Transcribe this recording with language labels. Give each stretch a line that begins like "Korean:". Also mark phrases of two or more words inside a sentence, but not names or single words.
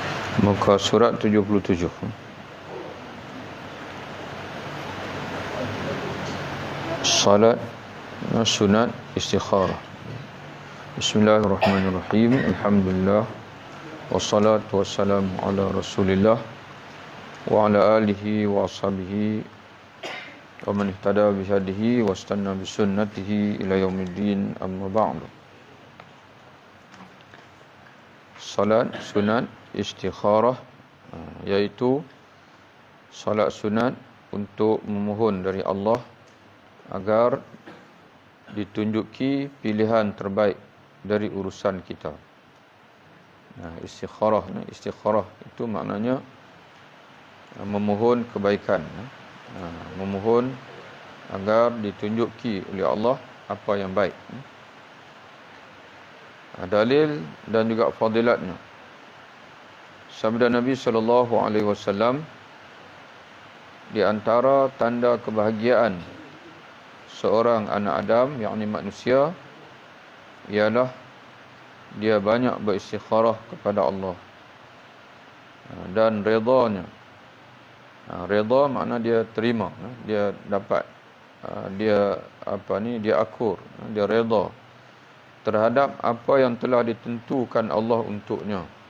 Malay: Muka surat 77. Salat sunat istikharah.
Arabic: بسم الله الرحمن الرحيم. الحمد لله والصلاة والسلام على رسول الله وعلى آله وأصحابه ومن اهتدى بهديه واستن بسنته إلى يوم الدين أما بعد.
Malay: Salat sunat istikharah, iaitu salat sunat untuk memohon dari Allah agar ditunjuki pilihan terbaik dari urusan kita. Istikharah itu maknanya memohon kebaikan, memohon agar ditunjuki oleh Allah apa yang baik. Dalil dan juga fadilatnya. Sabda Nabi SAW, di antara tanda kebahagiaan seorang anak Adam, yakni manusia, ialah dia banyak beristikharah kepada Allah dan redanya. Reda makna dia terima, dia dapat, dia akur, dia reda terhadap apa yang telah ditentukan Allah untuknya.